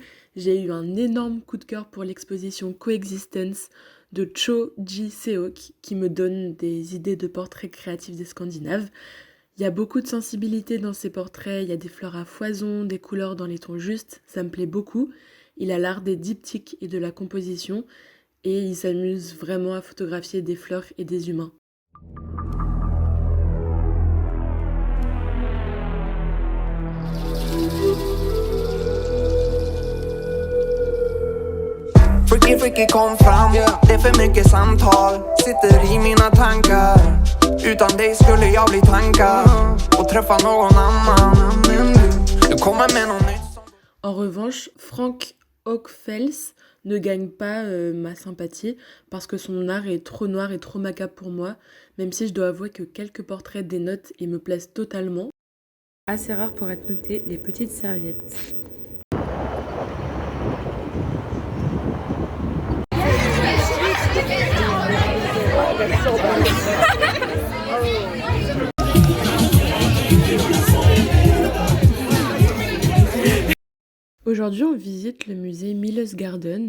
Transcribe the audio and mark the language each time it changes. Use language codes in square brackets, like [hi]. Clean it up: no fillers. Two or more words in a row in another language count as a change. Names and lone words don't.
[fr] J'ai eu un énorme coup de cœur pour l'exposition Coexistence de Cho Ji-seok qui me donne des idées de portraits créatifs des Scandinaves. Il y a beaucoup de sensibilité dans ses portraits, il y a des fleurs à foison, des couleurs dans les tons justes, ça me plaît beaucoup. Il a l'art des diptyques et de la composition et il s'amuse vraiment à photographier des fleurs et des humains. [sv] Freaky kom fram, det är för mycket samtal. Sitter i mina tankar. Utan dig skulle jag bli tankar och träffa någon annan. Men du kommer med något nytt. [fr] En revanche, Frank Ockfels ne gagne pas ma sympathie parce que son art est trop noir et trop macabre pour moi, même si je dois avouer que quelques portraits dénotent et me plaisent totalement. Assez rare pour être noté, les petites serviettes. Aujourd'hui, on visite le musée Milles Garden.